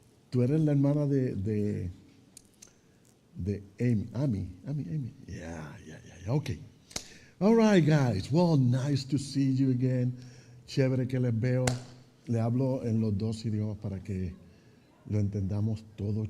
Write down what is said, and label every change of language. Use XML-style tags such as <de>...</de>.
<es>Tú eres la hermana de Amy.</es> <en>Amy. Yeah. Okay. All right, guys. Well, nice to see you again.</en> <es>Chévere que les veo. Le hablo en los dos idiomas para que lo entendamos todo.</es>